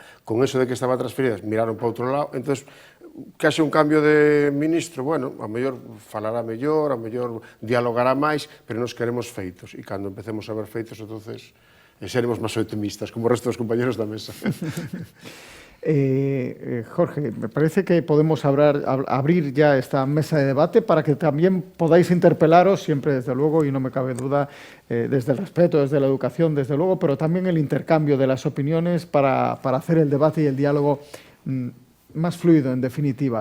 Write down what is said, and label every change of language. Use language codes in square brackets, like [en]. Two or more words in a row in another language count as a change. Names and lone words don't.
[gl] Con eso de que estaba transferidas, miraron para outro lado, entón, que haxe un cambio de ministro, bueno, a mellor falará mellor, a mellor dialogará máis, pero nos queremos feitos, e cando empecemos a ver feitos, entonces seremos máis optimistas, como o resto dos compañeros da mesa. [es] Jorge, me parece que podemos abrir ya esta mesa de debate para que también podáis interpelaros, siempre desde luego, y no me cabe duda, desde el respeto, desde la educación, desde luego, pero también el intercambio de las opiniones para hacer el debate y el diálogo más fluido, en definitiva.